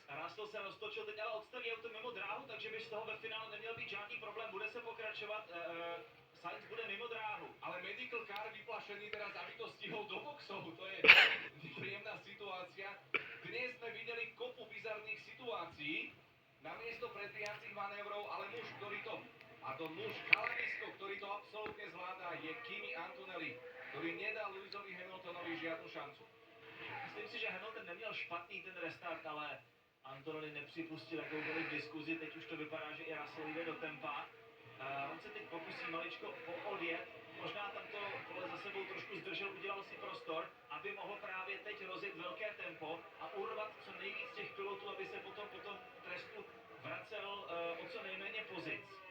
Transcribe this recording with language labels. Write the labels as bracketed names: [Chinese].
[Czech] Russell se roztočil, teď ale odstaví auto mimo dráhu, takže by z toho ve finále neměl být žádný problém, bude se pokračovat, Sainz bude mimo dráhu. [Slovak] Ale medical car vyplašený teraz, aby to stihol do boxov, to je nepríjemná situácia. Dnes sme videli kopu bizarných situácií, namiesto predbiehacích manévrov, ale muž, kalamisko, ktorý to absolútne zvládá, je Kimi Antonelli, ktorý nedal Lewisovi Hamiltonovi žiadnu šancu. [Czech] Myslím si, že Hamilton neměl špatný ten restart, ale Antonelli nepřipustil jakoukoliv diskuzi, teď už to vypadá, že i Russell jde do tempa. On se teď pokusí maličko poodjet, možná tam to pole za sebou trošku zdržel, udělal si prostor, aby mohl právě teď rozjet velké tempo a urvat co nejvíc těch pilotů, aby se potom po tom trestu vracel o co nejméně pozic.